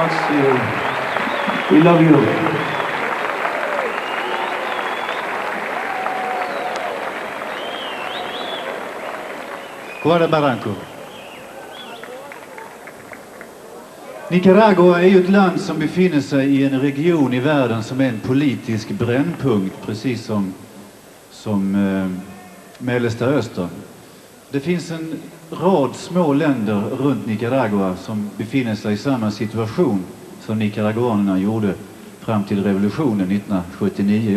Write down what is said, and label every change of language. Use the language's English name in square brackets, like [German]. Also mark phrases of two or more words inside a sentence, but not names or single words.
[English] We love you. Guarda Barranco. [Swedish] Nicaragua är ju ett land som befinner sig i en region i världen som är en politisk brännpunkt, precis som Mellersta Östern. Det finns en rad små länder runt Nicaragua som befinner sig i samma situation som nicaraguanerna gjorde fram till revolutionen 1979.